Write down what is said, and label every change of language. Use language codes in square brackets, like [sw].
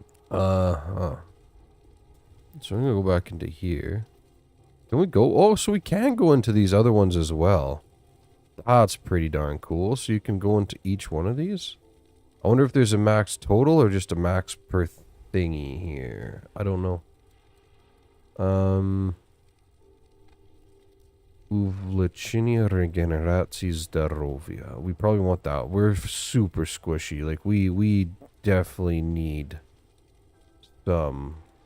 [en] So I'm gonna go back into here. Can we go? Oh, so we can go into these other ones as well. That's pretty darn cool. So you can go into each one of these. I wonder if there's a max total or just a max per thingy here. I don't know. [ru] Увлечение регенерации здоровья. [en] We probably want that. We're super squishy. Like we definitely need some.